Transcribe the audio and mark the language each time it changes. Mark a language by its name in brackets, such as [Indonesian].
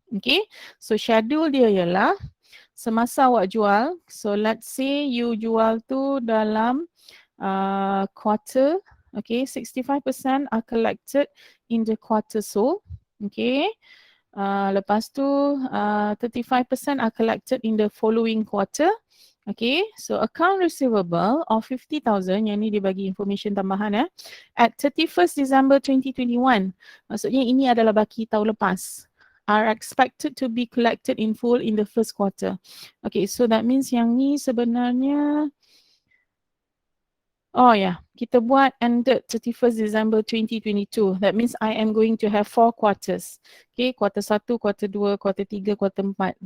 [Malay] Okay, so schedule dia ialah semasa awak jual. So let's say you jual tu dalam quarter. [English] Okay, 65% are collected in the quarter sold. Okay, lepas tu 35% are collected in the following quarter. Okay, so account receivable of 50,000, [Malay] yang ni dia bagi information tambahan [English] at 31st December 2021. [Malay] Maksudnya ini adalah baki tahun lepas. [English] Are expected to be collected in full in the first quarter. Okay, so that means [Malay] yang ni sebenarnya kita buat [English] ended 31st December 2022. That means I am going to have 4 quarters. Okay, quarter 1, quarter 2, quarter 3, quarter 4.